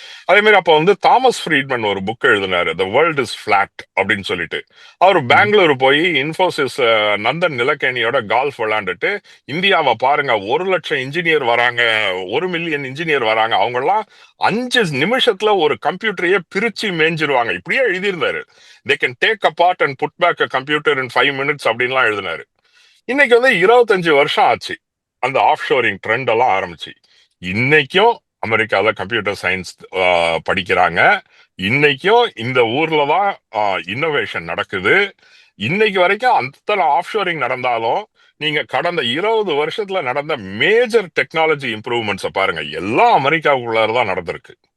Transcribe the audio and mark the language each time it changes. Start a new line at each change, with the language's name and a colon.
Tamil: அதே மாதிரி அப்போ வந்து தாமஸ் ஃப்ரீட்மன் ஒரு புக் எழுதினாரு, த வேர்ல்ட் இஸ் ஃபிளாட் அப்படின்னு சொல்லிட்டு. அவர் பெங்களூர் போய் இன்ஃபோசிஸ் நந்தன் நிலக்கேணியோட கால்ஃப் விளையாண்டுட்டு, இந்தியாவை பாருங்க 1,00,000 இன்ஜினியர் வராங்க, 1,000,000 இன்ஜினியர் வராங்க, அவங்கெல்லாம் 5 நிமிஷத்துல ஒரு கம்ப்யூட்டரையே பிரிச்சு மேய்ஞ்சிருவாங்க, இப்படியே எழுதியிருந்தாரு.
English: they can take apart and put back a computer in 5 minutes
Tamil: அப்படின்லாம் எழுதினாரு. இன்னைக்கு வந்து 25 வருஷம் ஆச்சு அந்த ஆஃப் ஷோரிங் ட்ரெண்ட் எல்லாம் ஆரம்பிச்சு. இன்னைக்கும் அமெரிக்காவில் கம்ப்யூட்டர் சயின்ஸ் படிக்கிறாங்க. இன்னைக்கும் இந்த ஊர்ல தான் இன்னோவேஷன் நடக்குது. இன்னைக்கு வரைக்கும் அத்தனை ஆஃப் ஷோரிங் நடந்தாலும் நீங்க கடந்த 20 வருஷத்துல நடந்த மேஜர் டெக்னாலஜி இம்ப்ரூவ்மெண்ட்ஸை பாருங்க, எல்லாம் அமெரிக்காவுக்குள்ளதான் நடந்திருக்கு.